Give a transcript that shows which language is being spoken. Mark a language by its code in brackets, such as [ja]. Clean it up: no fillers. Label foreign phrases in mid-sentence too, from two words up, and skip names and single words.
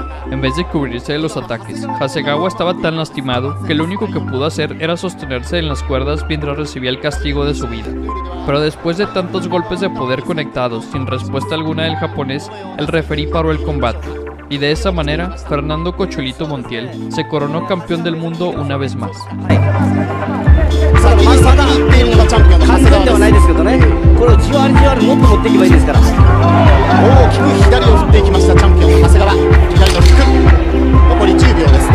[es] En vez de cubrirse de los ataques, Hasegawa estaba tan lastimado que lo único que pudo hacer era sostenerse en las cuerdas mientras recibía el castigo de su vida. Pero después de tantos golpes de poder conectados sin respuesta alguna del japonés, el referí paró el combate. Y de esa manera, Fernando Cocholito Montiel se coronó campeón del mundo una vez más. [ja] まだ完全ではないですけどね、これをじわりじわりもっと持っていけばいいですから。大きく左を振っていきましたチャンピオン長谷川。左のフック、残り10秒です。